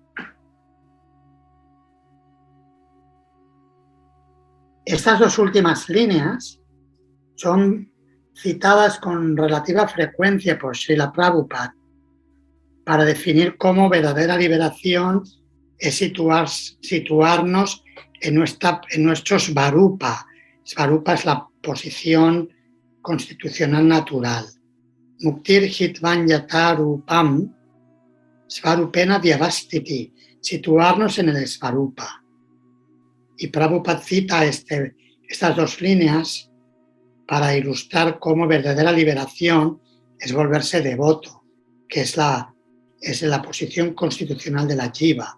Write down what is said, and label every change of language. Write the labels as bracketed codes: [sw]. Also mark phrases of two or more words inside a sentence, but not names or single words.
[es] Estas 2 últimas líneas son citadas con relativa frecuencia por Srila Prabhupada para definir cómo verdadera liberación es situarnos en nuestro Svarupa. Svarupa es la posición constitucional natural. [sa] मुक्तिः हित्वान्यथा रूपं स्वरूपेण व्यवस्थितिः, [es] situarnos en el Svarupa. Y Prabhupada cita este estas dos líneas para ilustrar cómo verdadera liberación es volverse devoto, que es la posición constitucional de la Jiva.